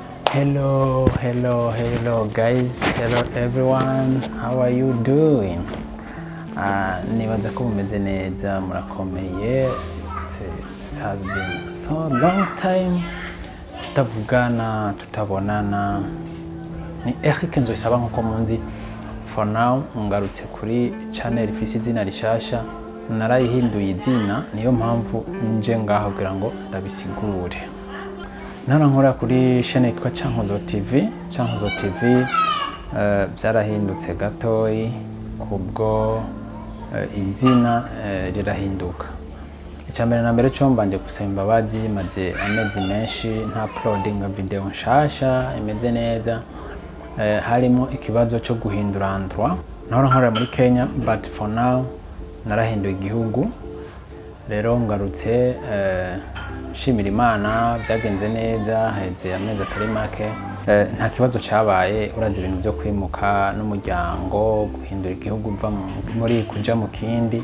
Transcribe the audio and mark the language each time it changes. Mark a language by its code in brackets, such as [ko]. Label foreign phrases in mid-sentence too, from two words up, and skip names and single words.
[en] Hello guys, hello everyone, how are you doing? [rn] Nibaza ko mumeze neza, murakomeye. [en] It has been so long time [rn] tutavugana, tutabonana. Ni Eric Nzoyisaba nkuko munzi. [en] For now [rn] ngarutse kuri channel ifise izina rishasha, narayihinduye izina, niyo mpamvu nje ngaho kugira ngo ndabisigure. Nkora kuri chaîne yitwa Cankuzo TV. Cankuzo TV byarahindutse gatoyi kubwo izina rirahinduka. Icyambere na mbere cyo mbanje gusaba imbabazi, maze amezi menshi nta [en] uploading video [rn] nshasha imeze neza. Harimo ikibazo cyo guhindura endroit. Nkora muri Kenya, [en] but for now [rn] narahinduye igihugu. Rero ngarutse shimira Imana, byagenze neza, heze amezi atari make. Nta kibazo cyabaye, urazi ibintu byo kwimuka n'umuryango, guhindura igihugu uva muri kuja mu kindi.